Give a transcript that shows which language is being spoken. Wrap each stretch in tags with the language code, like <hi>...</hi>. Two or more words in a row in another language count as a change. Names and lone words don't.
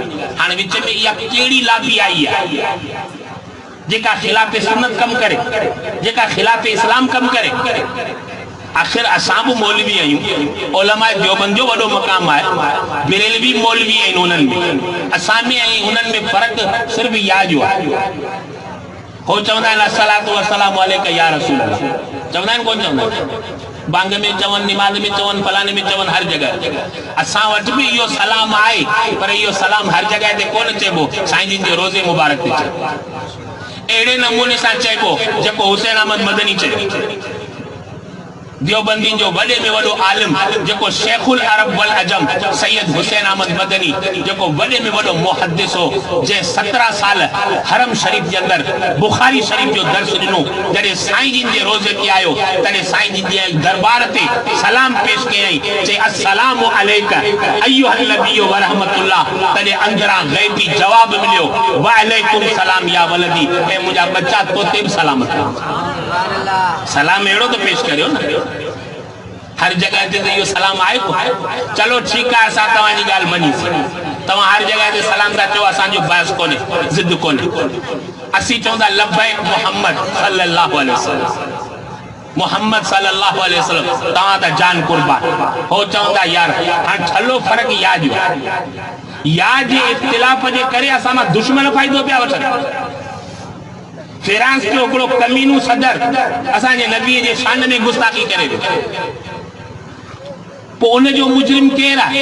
<sd>हाणे विच में इहा कहिड़ी लाबी आई आहे जेका ख़िलाफ़ सुन्नत कम करे, जेका ख़िलाफ़ इस्लाम कम करे। आखिर असां बि मौलवी आहियूं, उलमा देवबंद जो वॾो मक़ाम आहे, बेरेलवी मौलवी आहिनि उन्हनि में, असां में ऐं उन्हनि में फ़र्क़ु सिर्फ़ु या जो आहे। हो चवंदा आहिनि</sd> <ar>الصلاة والسلام عليك يا رسول الله,</ar> <sd>चवंदा आहिनि कोन चवंदा आहिनि? बांग में चवन, निमाज़ में चवन, फलाने में चवन, हर जगह असां वटि बि इहो सलाम आहे, पर इहो सलाम हर जगह ते कोन चइबो, साईं जिन जे रोज़े मुबारक ते चइबो। अहिड़े नमूने सां चइबो जेको हुसैन अहमद मदनी चयो, देवबंदी जो वॾे में वॾो आलिम जेको</sd> <ar>شيخ العرب والعجم</ar> <sd>सैयद हुसैन अहमद मदनी जेको वॾे में वॾो मुहद्दिस हो, जंहिं 17 साल हरम शरीफ जे अंदर बुखारी शरीफ जो दर्स ॾिनो। जॾहिं साईं जिन जे रोज़े ते आयो तॾहिं साईं जिन जे दरबार ते सलाम पेश कयईं, चई</sd> <ar>السلام عليك أيها النبي ورحمة الله.</ar> <sd>तॾहिं अंदरां ग़ैबी जवाब मिलियो,</sd> <ar>وعليكم السلام يا ولدي,</ar> <sd>ऐं मुंहिंजा बच्चा तोते बि सलामत। सलाम अहिड़ो तो पेश करियो न, हर जगह ते इहो सलाम आहे को? चलो ठीकु आहे, असां तव्हांजी ॻाल्हि मञीसीं, तव्हां हर जगह ते सलाम था चओ, असांजो बहस कोन्हे, ज़िद कोन्हे। असीं चवंदा लब्बैक मोहम्मद</sd> <ar>صلى الله عليه وسلم,</ar> <sd>मोहम्मद</sd> <ar>صلى الله عليه وسلم,</ar> <sd>तव्हां त जान कुर्बान। हो चवंदा यार हाणे छलो फ़र्क़ु या जो, या जे इख़्तिलाफ़ जे करे असां मां दुश्मन फ़ाइदो पिया वठनि। फ्रांस जो हिकिड़ो कमीनू सदर असांजे नबीअ जे शान में गुस्ताखी करे वियो, पोइ उनजो मुजरिम केरु आहे?</sd>